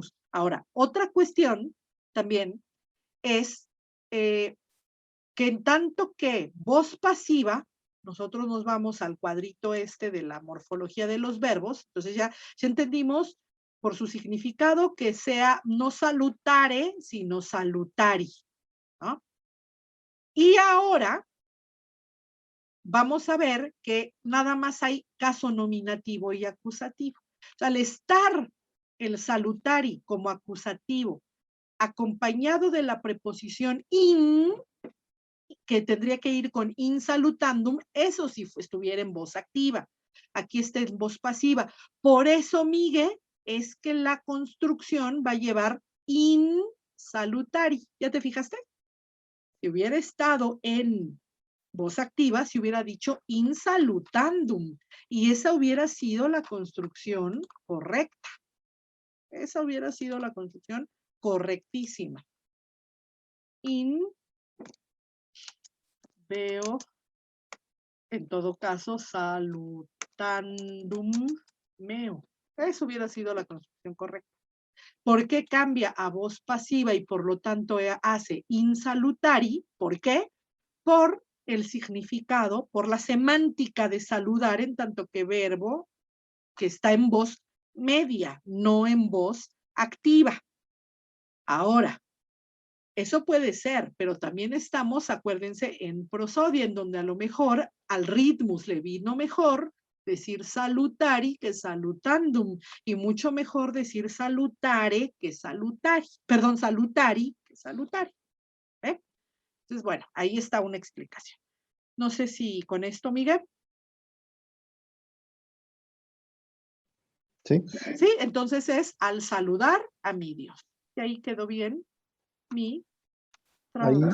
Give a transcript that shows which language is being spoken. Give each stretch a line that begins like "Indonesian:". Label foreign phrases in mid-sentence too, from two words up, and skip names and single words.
Spanish: Ahora, otra cuestión también es que en tanto que voz pasiva, nosotros nos vamos al cuadrito de la morfología de los verbos, entonces ya entendimos por su significado que sea no salutare, sino salutari, ¿no? Y ahora vamos a ver que nada más hay caso nominativo y acusativo. O sea, al estar el salutari como acusativo acompañado de la preposición in, que tendría que ir con
Latin: in salutandum,
Spanish: eso si estuviera en voz activa. Aquí está en voz pasiva. Por eso, Miguel, es que la construcción va a llevar
Latin: in salutari.
Spanish: ¿Ya te fijaste? Si hubiera estado en voz activa, se hubiera dicho
Latin: in salutandum.
Spanish: Y esa hubiera sido la construcción correcta. Esa hubiera sido la construcción correctísima. In, veo, en todo caso,
Latin: salutandum meo.
Spanish: Esa hubiera sido la construcción correcta. ¿Por qué cambia a voz pasiva y por lo tanto hace insalutari? ¿Por qué? Por el significado, por la semántica de saludar en tanto que verbo que está en voz media, no en voz activa. Ahora, eso puede ser, pero también estamos, acuérdense, en prosodia, en donde a lo mejor al ritmus le vino mejor decir salutari que salutandum, y mucho mejor decir salutare que salutari, perdón, salutari que salutari. ¿Eh? Entonces, bueno, ahí está una explicación. No sé si con esto, Miguel. Sí. Sí, entonces es al saludar a mi Dios. Y ahí quedó bien mi traducción.